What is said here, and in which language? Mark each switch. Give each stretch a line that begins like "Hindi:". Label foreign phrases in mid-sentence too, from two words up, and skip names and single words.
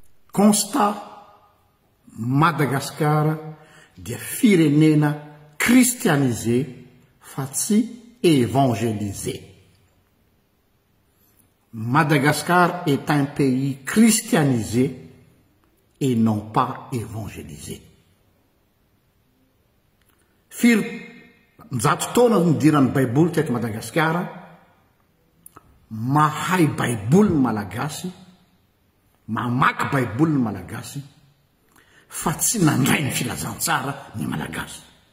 Malagasy: constat Madagasikara dia firenena christianisé fa tsy évangélisé.
French: Madagascar est un pays christianisé et non pas évangélisé.
Malagasy: Zato taona nidirany baiboly teto Madagasikara, mahay baiboly malagasy, mamaky baiboly malagasy, fa tsy nandray ny filazantsara ny malagasy.